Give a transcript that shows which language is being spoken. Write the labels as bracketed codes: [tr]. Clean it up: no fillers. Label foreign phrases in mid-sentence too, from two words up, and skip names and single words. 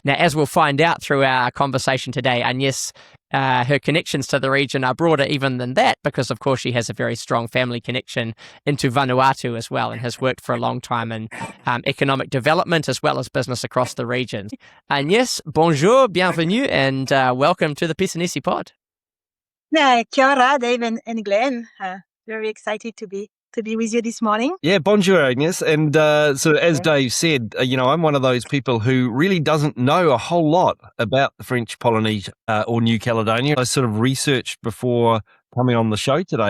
[en] Now, as we'll find out through our conversation today, Agnes, her connections to the region are broader even than that because, of course, she has a very strong family connection into Vanuatu as well and has worked for a long time in economic development as well as business across the region. Agnes, [fr] bonjour, bienvenue, [en] and welcome to the Pisanisi Pod. Yeah, [mi] kia ora, [en] Dave and Glenn. Very excited to be with you this morning. Yeah, bonjour, Agnes. And so as Dave said, I'm one of those people who really doesn't know a whole lot about the French Polynesia or New Caledonia. I sort of researched before coming on the show today.